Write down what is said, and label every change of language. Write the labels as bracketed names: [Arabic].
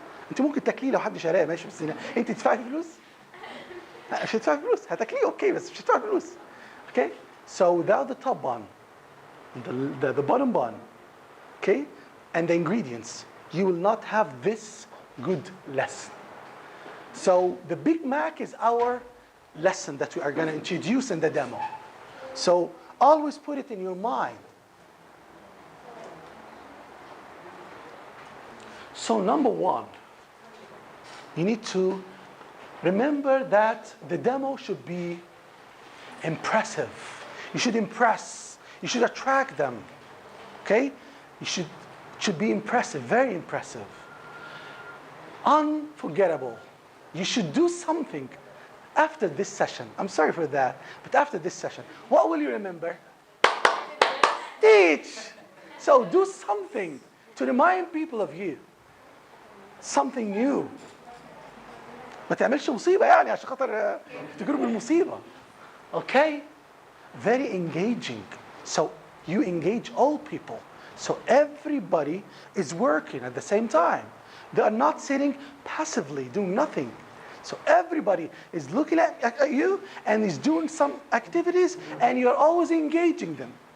[Arabic] انت ممكن تاكليه لو حد شاريه ماشي بس انت تدفعي فلوس؟ مش هتدفعي فلوس، هتاكليه اوكي بس مش هتدفعي فلوس. [English] Okay? So without the top bun, the bottom bun, okay, and the ingredients, you will not have this good lesson. So the Big Mac is our lesson that we are going to introduce in the demo. So always put it in your mind. So number one, you need to remember that the demo should be impressive. You should impress. You should attract them. Okay? You should be impressive, very impressive. Unforgettable. You should do something after this session. I'm sorry for that, but after this session, what will you remember? Teach. So do something to remind people of you. Something new. [Arabic] ما تعملش مصيبة يعني عشان خاطر تجرب المصيبة. [English] Okay? Very engaging. So you engage all people. So everybody is working at the same time. They are not sitting passively, doing nothing. So everybody is looking at you and is doing some activities, and you're always engaging them.